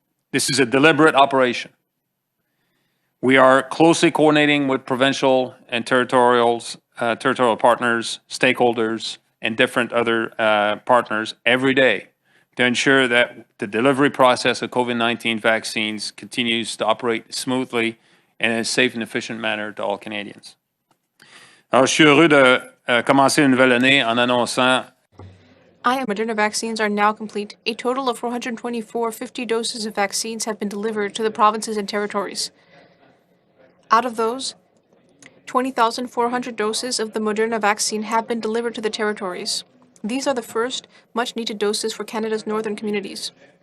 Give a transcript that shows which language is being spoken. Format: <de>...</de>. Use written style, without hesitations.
<en>This is a deliberate operation. We are closely coordinating with provincial and territorial partners, stakeholders, and different other partners every day to ensure that the delivery process of COVID-19 vaccines continues to operate smoothly and in a safe and efficient manner to all Canadians.</en> <fr>Alors, je suis heureux de commencer une nouvelle année en annonçant</fr> <en>Moderna vaccines are now complete. A total of 424,50 doses of vaccines have been delivered to the provinces and territories. Out of those, 20,400 doses of the Moderna vaccine have been delivered to the territories. These are the first much-needed doses for Canada's northern communities.</en>